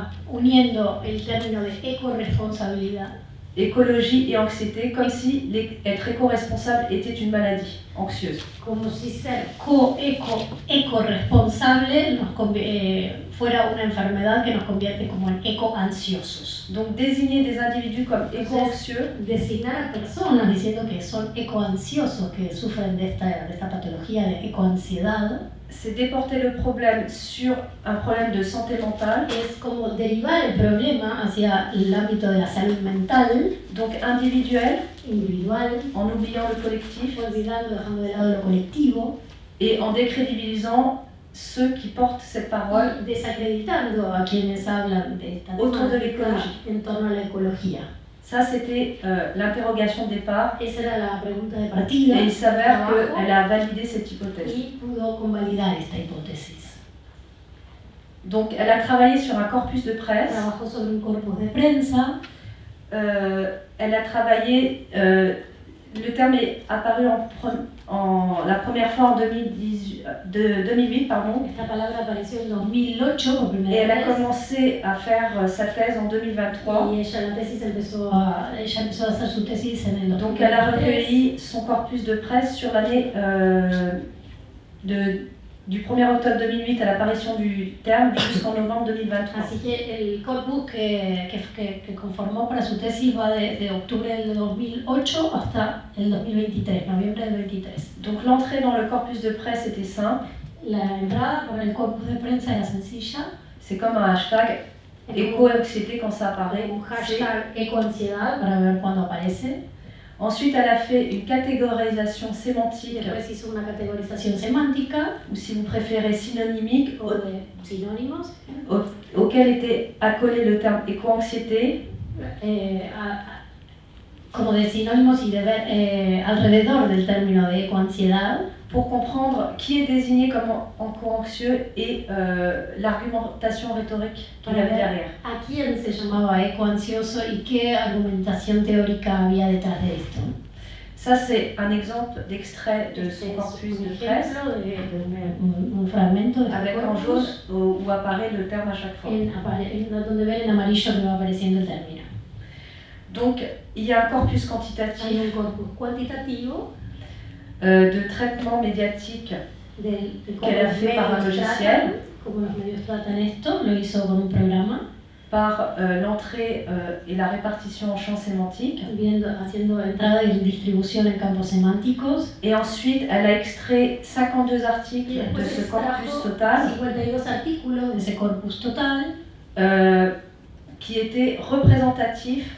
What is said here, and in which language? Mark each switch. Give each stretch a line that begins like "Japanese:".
Spanish: uniendo el término de ecorresponsabilidad,
French: écologie et anxiété, comme si être éco-responsable était une maladie anxieuse.
Spanish: como si ser ecorresponsable fuera una enfermedad que nos convierte como en ecoansiosos.
French: Donc désigner des individus comme éco-anxieux,
Spanish: Designar a personas diciendo que son ecoansiosos, que sufren de esta patología de ecoansiedad,
French: c'est déporter le problème sur un problème de santé mentale,
Spanish: es como derivar el problema hacia el ámbito de la salud mental,
French: donc individuel,
Spanish: individual,
French: en oubliant le collectif
Spanish: olvidando, dejando de lado lo colectivo,
French: et en décrédibilisant ceux qui portent cette parole
Spanish: y desacreditando a quienes hablan de esta
French: autour de
Spanish: temática
French: l'écologie.
Spanish: en torno a la ecología.
French: Ça, c'était l'interrogation de départ
Spanish: Esa era la pregunta de partida.
French: et il s'avère
Spanish: trabajo,
French: qu'elle a validé cette hypothèse.
Spanish: y pudo convalidar esta hipótesis.
French: Donc, elle a travaillé sur un corpus de presse.
Spanish: Trabajó sobre un corpus de prensa.
French: Elle a travaillé, le terme est apparu la première fois en 2008, pardon,
Spanish: Esta palabra apareció en 2008 por
French: et
Spanish: primera
French: elle a
Spanish: vez.
French: commencé à faire sa thèse en 2023.
Spanish: Y ella empezó a hacer su tesis en el 2023.
French: Donc, elle a recueilli son corpus de presse sur l'année du 1er octobre 2008 à l'apparition du terme jusqu'en novembre 2023.
Spanish: Así que el corpus que conformó para su tesis va de octubre del 2008 hasta el 2023, noviembre del 23.
French: Donc l'entrée dans le corpus de presse était simple,
Spanish: La entrada por el corpus de prensa era sencilla.
French: c'est comme un hashtag éco-anxiété quand ça apparaît.
Spanish: un hashtag ecoansiedad para ver cuándo aparece.
French: Ensuite, elle a fait une catégorisation sémantique,
Spanish: Después hizo una categorización semántica
French: ou si vous préférez synonymique,
Spanish: o de sinónimos,
French: auquel était accolé le terme éco-anxiété,
Spanish: como de sinónimos y de ver alrededor del término de ecoansiedad,
French: pour comprendre qui est désigné comme anxieux et l'argumentation rhétorique qu'il y avait derrière.
Spanish: a quién se llamaba ecoansioso y qué argumentación teórica había detrás de esto.
French: Ça, c'est un exemple d'extrait de son corpus de presse,
Spanish: Un fragmento de
French: avec en jaune où apparaît le terme à chaque fois.
Spanish: donde ven en amarillo que va apareciendo el término.
French: Donc, il y a un corpus
Spanish: Hay
French: quantitatif
Spanish: un corpus cuantitativo
French: de traitement médiatique qu'elle a fait par un logiciel,
Spanish: como los medios tratan esto, lo hizo con un programa,
French: par l'entrée et la répartition en champs sémantiques.
Spanish: haciendo entrada y distribución en campos semánticos.
French: Et ensuite, elle a extrait 52 articles de ce corpus total
Spanish: 52 artículos de ese corpus total
French: qui étaient représentatifs,